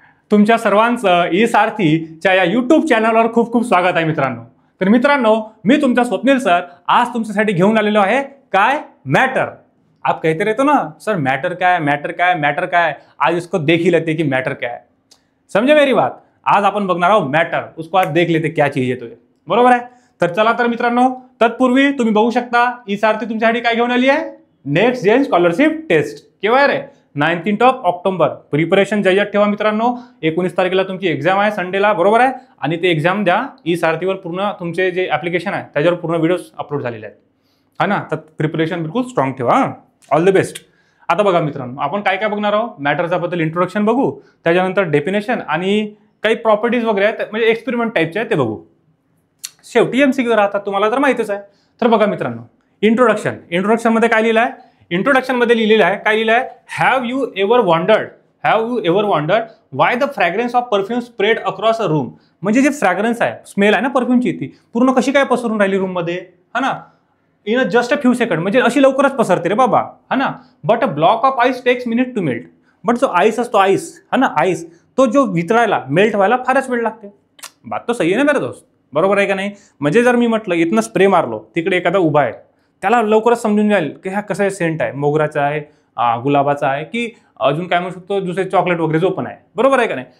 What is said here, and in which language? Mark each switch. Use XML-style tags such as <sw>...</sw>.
<mr>तुमच्या सर्वांचं ई सारथीच्या या यूट्यूब चॅनलवर खूप खूप स्वागत आहे मित्रांनो। तर मित्रांनो, मी तुमचा स्वप्नील सर आज तुमच्यासाठी घेऊन आलेलो आहे काय मैटर।</mr> <hi>आप कहते रहते हो ना सर मैटर क्या है, मैटर क्या है, मैटर क्या है, आज इसको देख ही लेते कि मैटर क्या है। समझे मेरी बात?</hi> <mr>आज आपण बघणार आहोत मैटर,</mr> <hi>उसको आज देख लेते क्या चीज</hi> <mr>आहे तो, बरोबर आहे। तर चला तर मित्रांनो, तत्पूर्वी तुम्ही बघू शकता ई सारथी तुमच्यासाठी काय घेऊन आली आहे, नेक्स्ट जेन स्कॉलरशिप टेस्ट। केव्हा रे 19 ऑक्टोबर। प्रिपरेशन जय्यत ठेवा मित्रांनो। 19 तारखेला तुमची एग्जाम आहे संडेला, बरोबर आहे। आणि ते एग्जाम द्या। ई सारथीवर पूर्ण तुमचे जे ऍप्लिकेशन आहे त्याच्यावर पूर्ण व्हिडिओज अपलोड झालेले आहेत, हा ना। तर प्रिपरेशन बिलकुल स्ट्रॉंग ठेवा।</mr> <en>All the best.</en> <mr>आता बघा मित्रांनो, आपण काय काय बघणार आहोत, मॅटरचा बद्दल इंट्रोडक्शन बघू, त्याच्यानंतर डेफिनेशन आणि काही प्रॉपर्टीज वगैरे आहेत, म्हणजे एक्सपेरिमेंट टाइपचे आहेत ते बघू। शेवटी एमसीक्यू राहतात, तुम्हाला तर माहितीच आहे। तर बघा मित्रांनो, इंट्रोडक्शन मध्ये काय लिहिलं आहे, इंट्रोडक्शन मध्ये लिहिलेलं आहे, काय लिहिलं आहे,</mr> <en>Have you ever wondered why the fragrance of perfume spread across a room.</en> <mr>म्हणजे जे फ्रॅग्रन्स आहे, स्मेल आहे ना परफ्यूमची, ती पूर्ण कशी काय पसरून राहिली रूम मध्ये, हा ना,</mr> <en>in just a few second,</en> <mr>म्हणजे अशी लवकरच पसरते रे बाबा, हा ना।</mr> <en>But a block of ice takes minute to melt.</en> <mr>But जो आईस असतो, आईस, हा ना, आईस तो जो वितळायला, मेल्ट व्हायला फारच वेळ लागते।</mr> <hi>बात तो सही</hi> <mr>आहे ना</mr> <hi>मेरे दोस्त,</hi> <mr>बरोबर आहे का नाही। म्हणजे जर मी म्हटलं इथनं स्प्रे मारलो, तिकडे एखादा उभा आहे, त्याला लवकरच समजून जाईल की हा कसा सेंट आहे, मोगराचा आहे, गुलाबाचा आहे, की अजून काय म्हणू शकतो, दुसरे चॉकलेट वगैरे जो पण आहे, बरोबर आहे का नाही।</mr>